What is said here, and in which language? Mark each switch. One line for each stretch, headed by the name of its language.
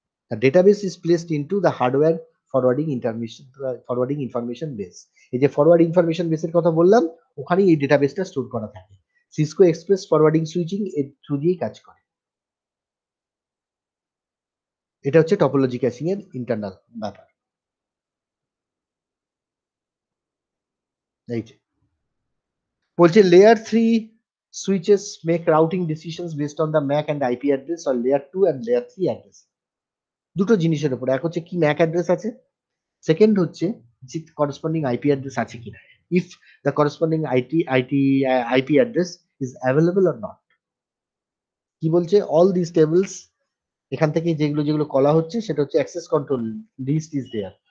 English: The database is placed into the hardware forwarding information base.
Bangla: এই যে forward information বেসের কথা বললাম, ওখানেই এই ডেটাবেসটা স্টোর করা থাকে। সিসকো এক্সপ্রেস ফরওয়ার্ডিং সুইচিং এর থ্রু দিয়েই কাজ করে। এটা হচ্ছে টপোলজি ক্যাশিং এর ইন্টারনাল ব্যাপার। এই যে বলছে
English: Layer 3 switches make routing decisions based on the MAC and IP address or layer 2 and layer 3 address।
Bangla: দুটো জিনিসের উপর, এক হচ্ছে কি ম্যাক অ্যাড্রেস আছে, সেকেন্ড হচ্ছে যে করসপন্ডিং আইপি অ্যাড্রেস আছে কিনা,
English: If the corresponding IP address is available or not.
Bangla: কি বলছে,
English: all this tables,
Bangla: এখান থেকে যেগুলো যেগুলো করা হচ্ছে সেটা হচ্ছে access control list
English: Is there.